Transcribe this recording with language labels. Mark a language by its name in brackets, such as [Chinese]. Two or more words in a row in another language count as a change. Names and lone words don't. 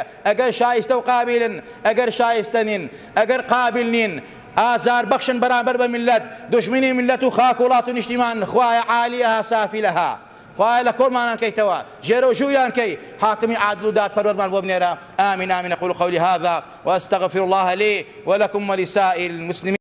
[Central Kurdish] ئەگەر شایستە و قابلن، ئەگەر شایستە نین، ئەگەر قابل نین، ئازار بەخشن بەرامبەر بە میلەت، دوژمنی میلەت و خاک و وڵات و نیشتیمان. خوای [Arabic] عالیەها سافلەها، [Central Kurdish] خوای لە کۆڵمانان کەیتەوە، ژێرە و ژووریان کەی، حاکمی عادل و دادپەروەرمان بۆ بنێرە. [Arabic] آمین آمین. أقول قولي هذا وأستغفر الله لي ولكم ولسائر المسلمين.